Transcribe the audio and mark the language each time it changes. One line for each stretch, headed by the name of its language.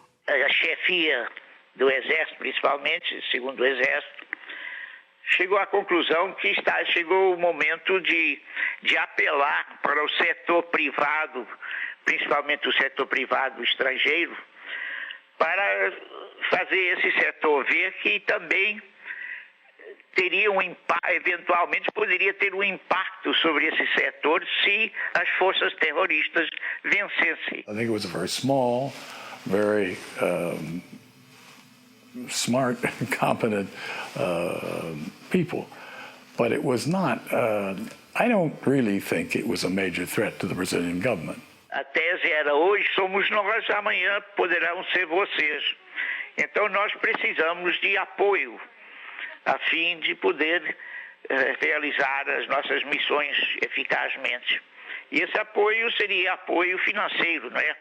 Portuguese: A chefia do Exército, principalmente, segundo o Exército, chegou à conclusão que chegou o momento de apelar para o setor privado, principalmente o setor privado estrangeiro, para fazer esse setor ver que também teria eventualmente poderia ter um impacto sobre esse setor se as forças terroristas vencessem.
English: I think it was a very small, very smart, competent people, but it was not. I don't really think it was a major threat to the Brazilian government.
Portuguese: A tese era: hoje somos nós, amanhã poderão ser vocês. Então nós precisamos de apoio a fim de poder realizar as nossas missões eficazmente. E esse apoio seria apoio financeiro, não é?